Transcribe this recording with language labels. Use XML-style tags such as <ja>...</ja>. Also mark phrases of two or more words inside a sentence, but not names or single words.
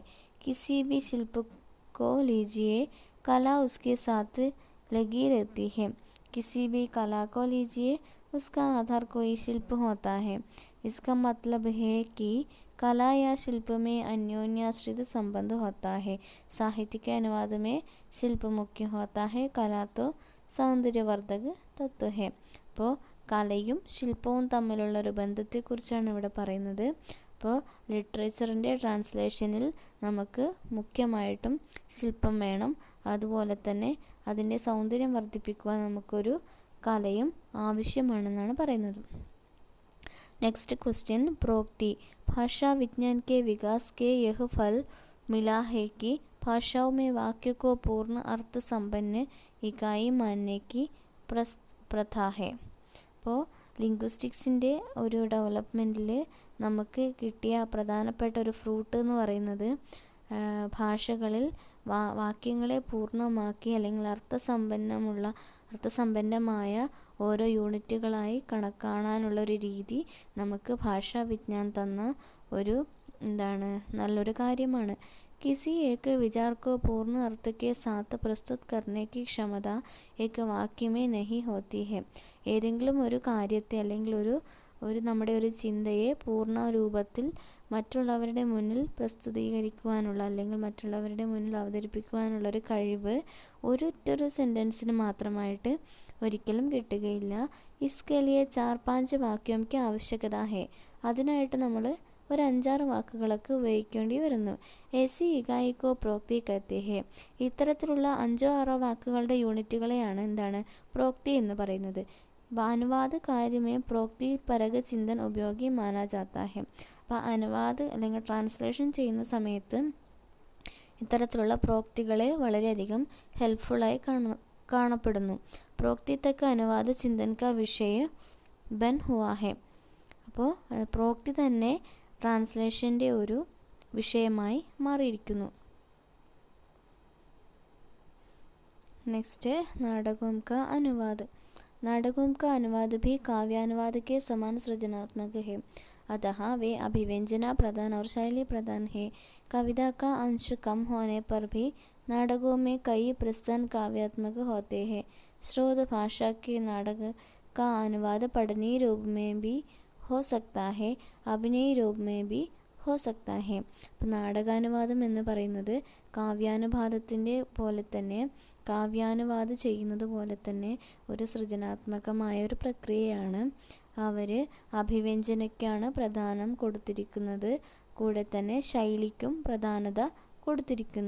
<hi>किसी भी शिल्प को लीजिए, कला उसके साथ लगी रहती है। किसी भी कला को लीजिए, उसका आधार कोई शिल्प होता है। इसका मतलब है कि कला या शिल्प में अन्योन्याश्रित संबंध होता है। साहित्य के अनुवाद में शिल्प मुख्य होता है, कला तो सौंदर्यवर्धक तत्व है।</hi> <ml>അപ്പോൾ കലയും ശില്പവും തമ്മിലുള്ള ഒരു ബന്ധത്തെക്കുറിച്ചാണ് ഇവിടെ പറയുന്നത്. അപ്പോൾ ലിറ്ററേച്ചറിൻ്റെ ട്രാൻസ്ലേഷനിൽ നമുക്ക് മുഖ്യമായിട്ടും ശില്പം വേണം. അതുപോലെ തന്നെ അതിൻ്റെ സൗന്ദര്യം വർദ്ധിപ്പിക്കുവാൻ നമുക്കൊരു കലയും ആവശ്യമാണെന്നാണ് പറയുന്നത്.</ml> <en>next question</en> <hi>प्रोक्ति। भाषा विज्ञान के विकास के यह फल मिला है कि भाषाओं में वाक्य को पूर्ण अर्थ संपन्न इकाई मानने की प्रथा है.</hi> <ml>അപ്പോൾ ലിംഗ്വിസ്റ്റിക്സിൻ്റെ ഒരു ഡെവലപ്മെൻറ്റിൽ നമുക്ക് കിട്ടിയ പ്രധാനപ്പെട്ട ഒരു ഫ്രൂട്ട് എന്ന് പറയുന്നത് ഭാഷകളിൽ വാക്യങ്ങളെ പൂർണ്ണമാക്കി അല്ലെങ്കിൽ അർത്ഥസമ്പന്നമായ ഓരോ യൂണിറ്റുകളായി കാണാനുള്ളൊരു രീതി നമുക്ക്</ml> <hi>भाषा विज्ञान</hi> <ml>തന്ന ഒരു നല്ലൊരു കാര്യമാണ്.</ml> <hi>किसी एक विचार को पूर्ण अर्थ के साथ प्रस्तुत करने की क्षमता एक वाक्य में नहीं होती है.</hi> <ml>ഏതെങ്കിലും ഒരു കാര്യത്തെ അല്ലെങ്കിൽ നമ്മുടെ ഒരു ചിന്തയെ പൂർണ്ണ രൂപത്തിൽ മറ്റുള്ളവരുടെ മുന്നിൽ പ്രസ്തുതീകരിക്കുവാനുള്ള അല്ലെങ്കിൽ മറ്റുള്ളവരുടെ മുന്നിൽ അവതരിപ്പിക്കുവാനുള്ള ഒരു കഴിവ് ഒരൊറ്റൊരു സെൻറ്റൻസിന് മാത്രമായിട്ട് ഒരിക്കലും കിട്ടുകയില്ല.</ml> <hi>इसके लिए 4-5 വാക്യോം की आवश्यकता है.</hi> <ml>അതിനായിട്ട് നമ്മൾ ഒരു 5-6 വാക്കുകളൊക്കെ ഉപയോഗിക്കേണ്ടി വരുന്നു.</ml> <hi>ऐसी इकाई को प्रोक्ति कहते हैं.</hi> <ml>ഇത്തരത്തിലുള്ള 5-6 വാക്കുകളുടെ യൂണിറ്റുകളെയാണ് പ്രോക്തി എന്ന് പറയുന്നത്.</ml> <hi>अनुवाद कार्य में प्रोक्ति परक चिंतन उपयोगी माना जाता है.</hi> <ml>അപ്പോൾ അനുവാദ് അല്ലെങ്കിൽ ട്രാൻസ്ലേഷൻ ചെയ്യുന്ന സമയത്ത് ഇത്തരത്തിലുള്ള പ്രോക്തികളെ വളരെയധികം ഹെൽപ്ഫുള്ളായി കാണപ്പെടുന്നു.</ml> <hi>प्रोक्ति तक अनुवाद चिंतन का विषय बन हुआ है.</hi> <ml>അപ്പോൾ പ്രോക്തി തന്നെ ട്രാൻസ്ലേഷൻ്റെ ഒരു വിഷയമായി മാറിയിരിക്കുന്നു.</ml> <hi>നെക്സ്റ്റ് नाटकों का अनुवाद. नाटकों का अनुवाद भी काव्यानुवाद के समान सृजनात्मक है. अतः वे अभिव्यंजना प्रधान और शैली प्रधान है. कविता का अंश कम होने पर भी नाटकों में कई प्रसन्न काव्यात्मक होते हैं. स्रोत भाषा के नाटक का अनुवाद पठनीय रूप में भी हो सकता है, अभिनय रूप में भी हो सकता है.</hi> <ml>അപ്പോൾ നാടകാനുവാദം എന്ന് പറയുന്നത് കാവ്യാനുവാദം ചെയ്യുന്നത് പോലെ തന്നെ ഒരു സൃജനാത്മകമായ ഒരു പ്രക്രിയയാണ്. അവർ അഭിവ്യഞ്ജനയ്ക്കാണ് പ്രധാനം കൊടുത്തിരിക്കുന്നത്, കൂടെ തന്നെ ശൈലിക്കും പ്രധാനത കൊടുത്തിരിക്കുന്നു.</ml>